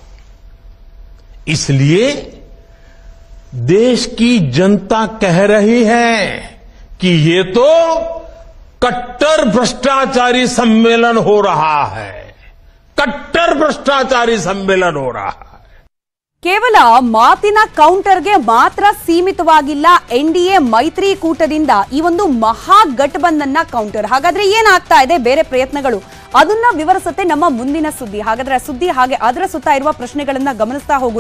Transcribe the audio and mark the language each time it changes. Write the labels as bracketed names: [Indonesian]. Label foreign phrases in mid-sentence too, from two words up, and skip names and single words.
[Hindi] इसलिए देश की जनता कह रही है कि ये तो कट्टर भ्रष्टाचारी सम्मेलन हो रहा है. कट्टर भ्रष्टाचारी सम्मेलन हो रहा है. [Kannada] ಕೇವಲ ಮಾತಿನ ಕೌಂಟರ್ಗೆ ಮಾತ್ರ ಸೀಮಿತವಾಗಿಲ್ಲ ಎನ್ಡಿಎ ಮೈತ್ರಿಕೂಟದಿಂದ ಈ ಒಂದು ಮಹಾಗಠಬಂಧನ್ನ ಕೌಂಟರ್. ಹಾಗಾದ್ರೆ ಏನಾಗ್ತಾ ಇದೆ ಬೇರೆ ಪ್ರಯತ್ನಗಳು ಅದನ್ನ ವಿವರಿಸುತ್ತೆ ನಮ್ಮ ಮುಂದಿನ ಸುದ್ದಿ. ಹಾಗಾದ್ರೆ ಸುದ್ದಿ ಹಾಗೆ ಅದರ ಸುತ್ತ ಇರುವ ಪ್ರಶ್ನೆಗಳನ್ನ ಗಮನಿಸ್ತಾ ಹೋಗೋಣ.